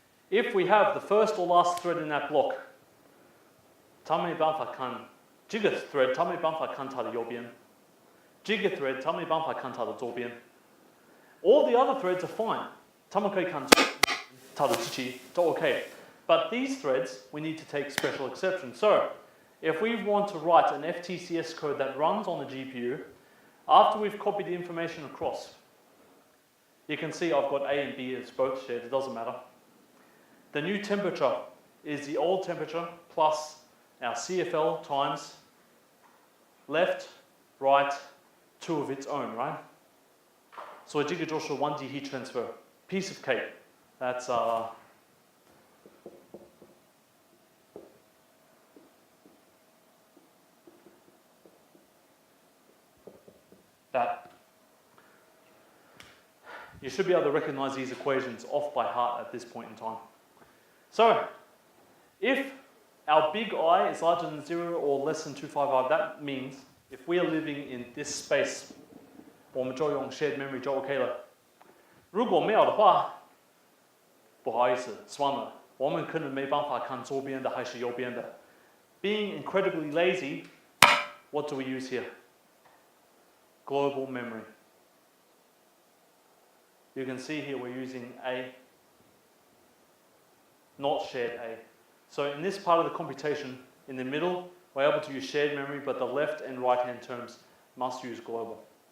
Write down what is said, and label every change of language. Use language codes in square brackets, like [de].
[en] If we have the first or last thread in that block, [zh] 它没办法看这个 thread， 它没办法看它的右边。这个 thread 它没办法看它的左边。 [en] All the other threads are fine. [zh] 它们可以看它的机器，都 okay. [en] But these threads, we need to take special exception. So, if we want to write an FTCS code that runs on the GPU, after we've copied the information across, you can see I've got A and B as both shared, it doesn't matter. The new temperature is the old temperature plus our CFL times left, right, 2 of its own, right? [zh] So 这个就是 1D heat transfer. [en] Piece of cake. That's that. You should be able to recognize these equations off by heart at this point in time. So, if our big I is larger than 0 or less than 255. That means if we are living in this space, [zh] 我们就用 shared memory 就 OK 了。如果没有的话，不好意思，算了，我们可能没办法看左边的还是右边的。 [en] Being incredibly lazy, what do we use here? Global memory. You can see here we're using A, not shared A. So in this part of the computation, in the middle, we're able to use shared memory, but the left and right-hand terms must use global.